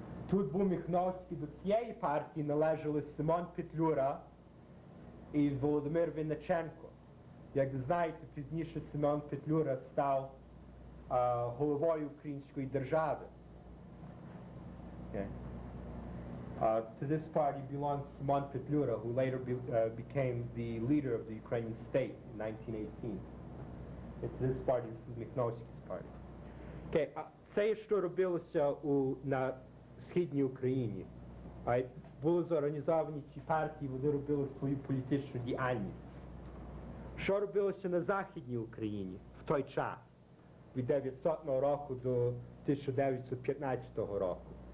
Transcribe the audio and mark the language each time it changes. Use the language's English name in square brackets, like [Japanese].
[Ukrainian] Тут був Міхновський, до цієї партії належали Симон Петлюра і Володимир Винниченко. Як ви знаєте, пізніше Симон Петлюра став головою української держави. [English] Okay. To this party belongs Simon Petlura, who later became the leader of the Ukrainian state in 1918. To this party, this is Mikhnovsky's party. Okay. [Ukrainian] Це, що робилося на Східній Україні. Були зорганізовані ці партії, вони робили свою політичну діяльність. Що робилося на Західній Україні в той час, від 900 року до 1915 року?